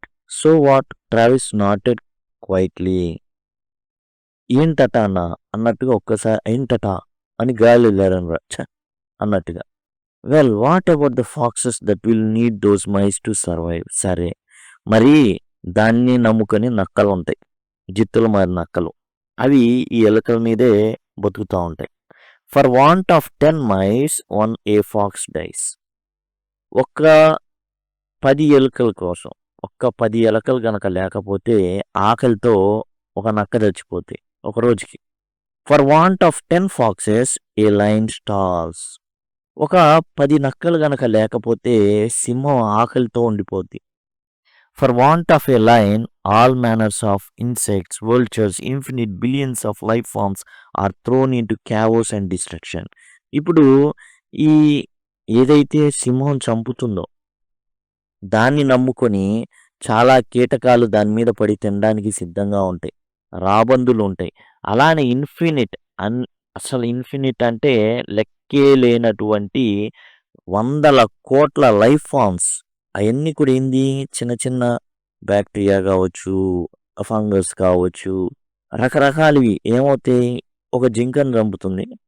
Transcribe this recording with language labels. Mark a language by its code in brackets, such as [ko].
[en] So what, Travis noted quietly. [te] ఏంటట అన్నట్టుగా ఒక్కసారి ఏంటట అని గాలి వెళ్ళారనరా అన్నట్టుగా. [en] Well what about the foxes that will need those mice to survive. [te] సరే మరి దాన్ని నమ్ముకొని నక్కలు ఉంటాయి, జిత్తులు మారి నక్కలు. అవి ఈ ఎలుకల మీదే బతుకుతూ ఉంటాయి. [en] For want of 10 mice a fox dies. [te] ఒక్క 10 ఎలుకల కోసం, ఒక్క 10 ఎలుకలు గనక లేకపోతే ఆకలితో ఒక నక్క చచ్చిపోతే ఒక రోజుకి. [en] For want of 10 foxes a lion starves. [te] ఒక 10 నక్కలు గనక లేకపోతే సింహం ఆకలితో ఉండిపోద్ది. [en] For want of a lion all manners of insects, vultures, infinite billions of life forms are thrown into chaos and destruction. [te] ఇప్పుడు ఈ ఏదైతే సింహం చంపుతుందో దాన్ని నమ్ముకొని చాలా కీటకాలు దాని మీద పడి తినడానికి సిద్ధంగా ఉంటాయి, రాబందులు ఉంటాయి. అలానే అసలు ఇన్ఫినిట్ అంటే లెక్కే లేనటువంటి వందల కోట్ల లైఫ్ ఫామ్స్, అవన్నీ కూడా ఏంది, చిన్న చిన్న బ్యాక్టీరియా కావచ్చు, ఫంగస్ కావచ్చు, రకరకాలవి ఏమవుతాయి, ఒక జింకను చంపుతుంది,